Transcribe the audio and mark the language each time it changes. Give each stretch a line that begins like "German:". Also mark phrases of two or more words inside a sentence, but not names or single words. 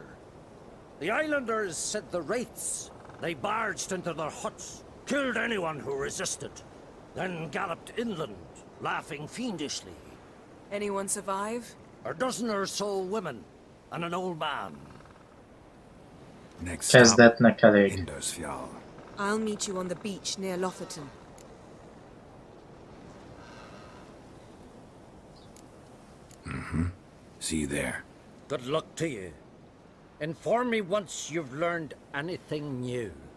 English: The islanders said the wraiths. They barged into their huts, killed anyone who resisted, then galloped inland, laughing fiendishly. Anyone survive? A dozen or so women, and an old man. Next stop,
Hungarian: Kezdetnek elég.
English: Indersfjall. I'll meet you on the beach near Lofoten. See you there. Good luck to you. Inform me once you've learned anything new.